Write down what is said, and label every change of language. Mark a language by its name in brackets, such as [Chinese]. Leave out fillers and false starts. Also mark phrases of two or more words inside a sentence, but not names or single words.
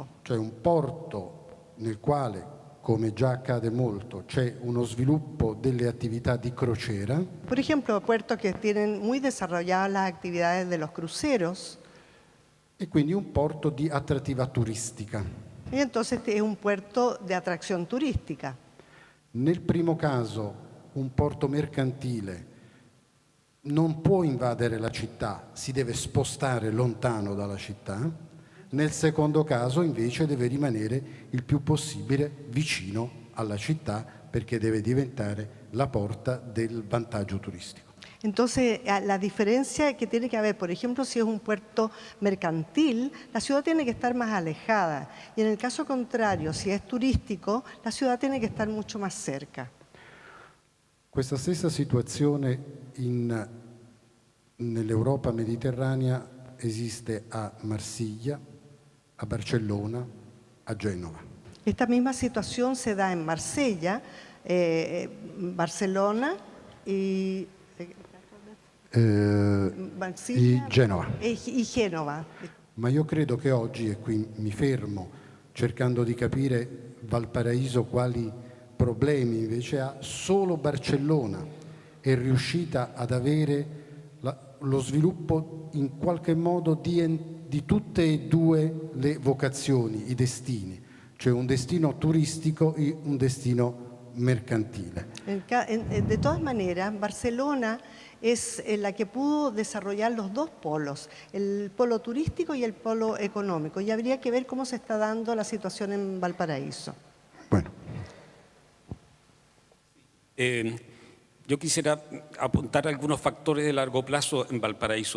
[Italian] cioè un porto nel quale, come già accade molto, c'è uno sviluppo delle attività di crociera, [Spanish] Por ejemplo, puertos que tienen muy desarrolladas las actividades de los cruceros, [Italian] e quindi un porto di attrattiva turistica. [Spanish] y entonces es un puerto de atracción turística. [Italian] Nel primo caso un porto mercantile non può invadere la città, si deve spostare lontano dalla città. Nel secondo caso invece deve rimanere il più possibile vicino alla città perché deve diventare la porta del vantaggio turistico. [Spanish] Entonces, la diferencia que tiene que haber, por ejemplo, si es un puerto mercantil, la ciudad tiene que estar más alejada. Y en el caso contrario, si es turístico, la ciudad tiene que estar mucho más cerca. [Italian] Questa stessa situazione nell'Europa mediterranea esiste a Marsiglia, a Barcellona, a Genova. [Spanish] Esta misma situación se da en Marsella, Barcelona y [Italian] e Genova. [Spanish] y Génova. [Italian] Ma io credo che oggi, e qui mi fermo cercando di capire Valparaíso quali problemi invece ha, solo Barcellona è riuscita ad avere lo sviluppo in qualche modo di tutte e due le vocazioni, i destini, cioè un destino turistico e un destino mercantile. [Spanish] De todas maneras, Barcelona es la que pudo desarrollar los dos polos, el polo turístico y el polo económico, y habría que ver cómo se está dando la situación en Valparaíso. Bueno. Yo quisiera apuntar algunos factores de largo plazo en Valparaíso.